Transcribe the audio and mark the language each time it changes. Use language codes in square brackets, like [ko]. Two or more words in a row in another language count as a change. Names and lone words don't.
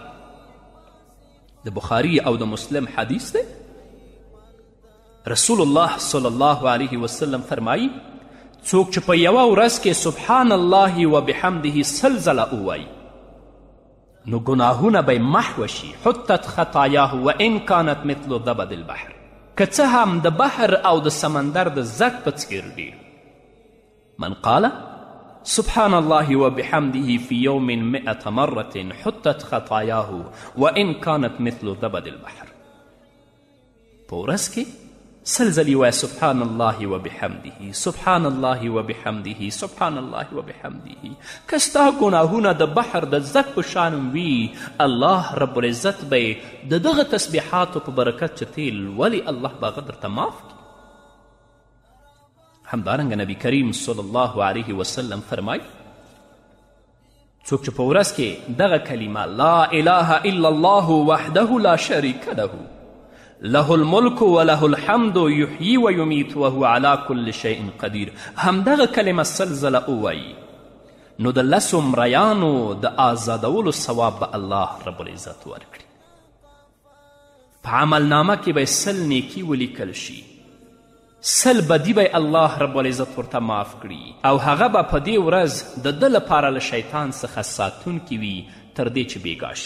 [ps] د بخاري او د مسلم حدیث دی. رسول الله [ar] صلی الله علیه وسلم [ps] فرمایی څوک چې په یوه ورځ کې [ar] سبحان الله و بحمده [ps] 100 ځله ووایي نو ګناهونه به محو شي. [ar] حطت خطایاه و ان کانت مثل زبد البحر، [ps] که څه هم د بحر او د سمندر د زګ په څیر ډیر. [ar] من قال سبحان الله وبحمده في يوم 100 مرة حطت خطاياه وإن كانت مثل زبد البحر. [ps] په ورځ کې 100 ځلې وایه [ar] سبحان الله وبحمده، سبحان الله وبحمده، سبحان الله وبحمده. [ps] که ستا ګناهونه د بحر د زګ په شان وي [ar] الله رب العزت [ps] به د دغه تسبیحاتو په برکت چې ته لولې الله به هغه درته معاف کړي. همدارنګه نبی کریم [ar] صلی الله علیه وسلم [ps] فرمای څوک چې په ورځ کې دغه کلمه [ar] لا اله الا الله وحده لا شریک له له الملک وله الحمد یحیی و یمیت وهو علی کل شیء قدیر، [ps] همدغه کلمه 100 ځله ووایي نو د 10 مریانو د آزادولو ثواب به [ar] الله رب العزت [ps] ورکړي. په عملنامه کې به 100 نیکي ولیکل شي، 100 بدي به [ar] الله رب العزت [ps] ورته معاف کړي او هغه به په دې ورځ د ده لپاره له شیطان څخه ساتونکي وي تر دې چې بېګا شي.